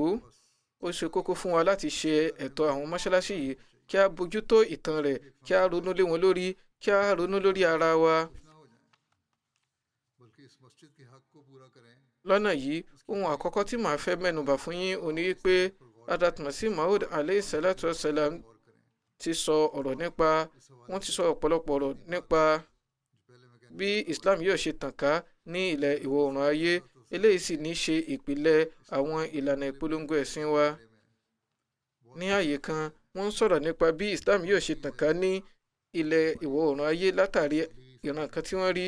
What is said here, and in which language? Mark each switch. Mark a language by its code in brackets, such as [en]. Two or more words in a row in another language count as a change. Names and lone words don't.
[yo] ó ṣe kókó fún wa láti ṣe ẹ̀tọ́ àwọn mọ́ṣáláṣí yìí, kí a bójútó ìtàn rẹ̀, kí a ronú lé wọn lórí, kí a ronú lórí ara wa. lọ́nà yìí, ohun àkọ́kọ́ tí màá fẹ́ mẹ́nubà fún yín ó ní pé Hazrat Masih Maud [ar] عليه الصلاة والسلام [yo] ti sọ ọ̀pọ̀lọpọ̀ ọ̀rọ̀ nípa bí Islam yóò ṣe tàn ká ní ilẹ̀ ìwọ̀ oòrùn ayé. eléyìí sì ní ṣe ìpìlẹ̀ àwọn ìlànà ìpolongo ẹ̀sìn wa. ní àyè kan, wọ́n ń sọ̀rọ̀ nípa bí Islam yóò ṣe tàn ká ní ilẹ̀ ìwọ̀ oòrùn ayé látàrí ìran kan tí wọ́n rí.